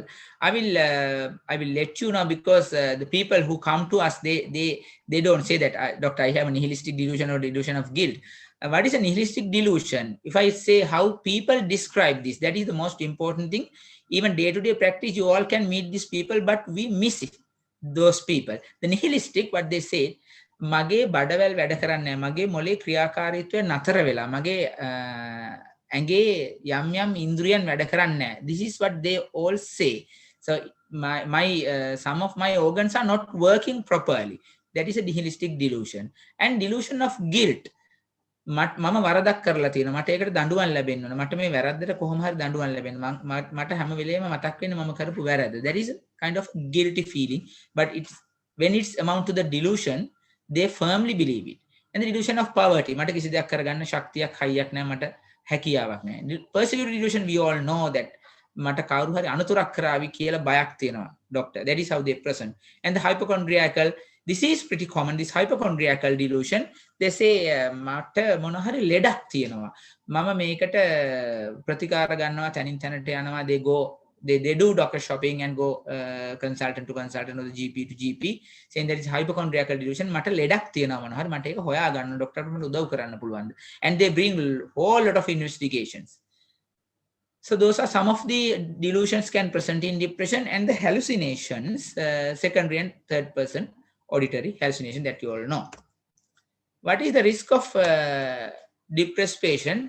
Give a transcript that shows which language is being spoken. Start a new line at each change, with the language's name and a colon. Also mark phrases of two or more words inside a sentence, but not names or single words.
English: I will let you know, because the people who come to us, they don't say that, doctor, I have a nihilistic delusion or delusion of guilt. What is a nihilistic delusion? If I say how people describe this, that is the most important thing. Even day-to-day practice, you all can meet these people, but we miss it, those people. The nihilistic, what they say,
Sinhala: මගේ බඩවැල් වැඩ කරන්නේ නැහැ, මගේ මොලේ ක්‍රියාකාරීත්වය නතර වෙලා, මගේ ඇඟේ යම් යම් ඉන්ද්‍රියන් වැඩ කරන්නේ නැහැ.
English: This is what they all say. So some of my organs are not working properly. That is a nihilistic delusion. And delusion of guilt.
Sinhala: මම වරදක් කරලා තියෙනවා, මට ඒකට දඬුවම් ලැබෙන්න ඕන, මට මේ වැරද්දට කොහොම හරි දඬුවම් ලැබෙන්න, මට හැම වෙලේම මතක් වෙන්නේ මම කරපු වැරද්ද.
English: That is a kind of guilty feeling, but when it's amount to the delusion, they firmly believe it. And the delusion of poverty,
Sinhala: මට කිසි දෙයක් කරගන්න ශක්තියක් හයියක් නැහැ, මට හැකියාවක් නැහැ.
English: Persecutory delusion, we all know that
Sinhala: මට කවුරු හරි අනතුරක් කරાવી කියලා බයක් තියෙනවා,
English: doctor. That is how they present. And the hypochondriacal, this is pretty common, this hypochondriacal delusion. They say
Sinhala: මට මොන හරි ලෙඩක් තියෙනවා, මම මේකට ප්‍රතිකාර ගන්නවා, තනින් තැනට යනවා,
English: they do doctor shopping and go consultant to consultant or the GP to GP, saying that it's hypochondriacal delusion.
Sinhala: මට ලෙඩක් තියෙනවා මොන හරි, මට ඒක හොයා ගන්න, ඩොක්ටර්ට මට උදව් කරන්න පුළුවන්ද?
English: And they bring whole lot of investigations. So those are some of the delusions can present in depression. And the hallucinations, secondary and third person auditory hallucination, that you all know. What is the risk of depressed patient?